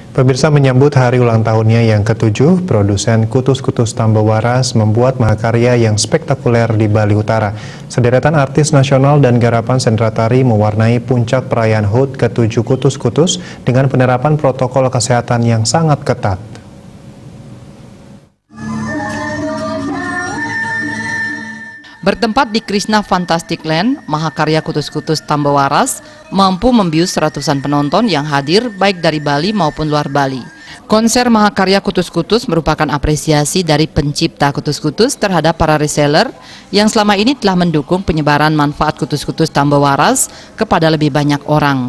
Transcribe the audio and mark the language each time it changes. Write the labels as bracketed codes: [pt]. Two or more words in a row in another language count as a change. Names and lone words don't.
[id] Pemirsa, menyambut hari ulang tahunnya yang ke-7, produsen kutus-kutus tambah waras membuat mahakarya yang spektakuler di Bali Utara. Sederetan artis nasional dan garapan sendera tari mewarnai puncak perayaan HUT ke-7 kutus-kutus dengan penerapan protokol kesehatan yang sangat ketat. Bertempat di Krishna Fantastic Land, mahakarya kutus-kutus tambah waras mampu membius ratusan penonton yang hadir baik dari Bali maupun luar Bali. Konser mahakarya kutus-kutus merupakan apresiasi dari pencipta kutus-kutus terhadap para reseller yang selama ini telah mendukung penyebaran manfaat kutus-kutus tambah waras kepada lebih banyak orang.